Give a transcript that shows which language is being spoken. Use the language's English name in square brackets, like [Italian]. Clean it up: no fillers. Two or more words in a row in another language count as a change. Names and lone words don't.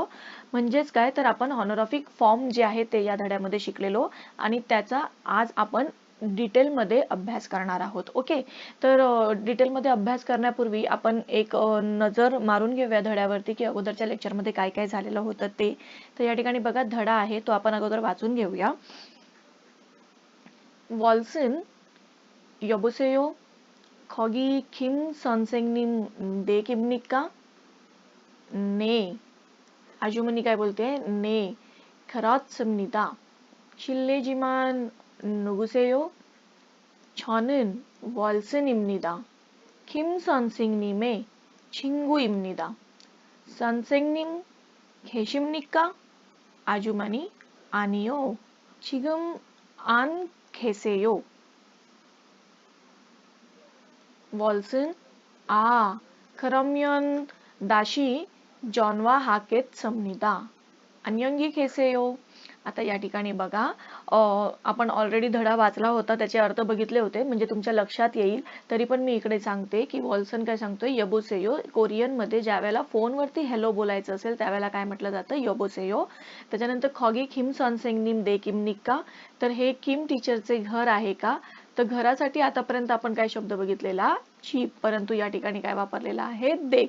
[Marathi] म्हणजेच काय तर आपण [English] honorific form [Marathi] जे आहे ते या धड्यामध्ये शिकलेलो आणि त्याचा आज आपण डिटेलमध्ये अभ्यास करणार आहोत. ओके. तर डिटेलमध्ये अभ्यास करण्यापूर्वी आपण एक नजर मारून घेऊया धड्यावरती की अगोदरच्या लेक्चरमध्ये काय काय झालेलं होतं ते. तर या ठिकाणी बघा धडा आहे तो आपण अगोदर वाचून घेऊया. [Korean] वॉल्सन 여보세요. 거기 김 선생님 댁입니까? 네. 아주머니 [Marathi] काय बोलते? [Korean] 네. 그렇습니다. 실례지만 누구세요? 저는 월슨입니다. 김 선생님의 친구입니다. 선생님 계십니까? 아주머니? 아니요. 지금 안 계세요. वॉल्सन 그러면 다시 전화하겠습니다. 안녕히 계세요. [Marathi] आता या ठिकाणी बघा आपण ऑलरेडी धडा वाचला होता त्याचे अर्थ बघितले होते म्हणजे तुमच्या लक्षात येईल तरी पण मी इकडे सांगते की वॉल्सन काय सांगतोय यबोसेयो कोरियन मध्ये ज्यावेळेला फोनवरती हॅलो बोलायचं असेल त्यावेळेला काय म्हटलं जातं यबोसेयो. त्याच्यानंतर [Korean] 거기 김 선생님 댁입니까 [Marathi] तर हे किम टीचरचे घर आहे का तर घरासाठी आतापर्यंत आपण काय शब्द बघितलेला चीप परंतु या ठिकाणी काय वापरलेला आहे देख.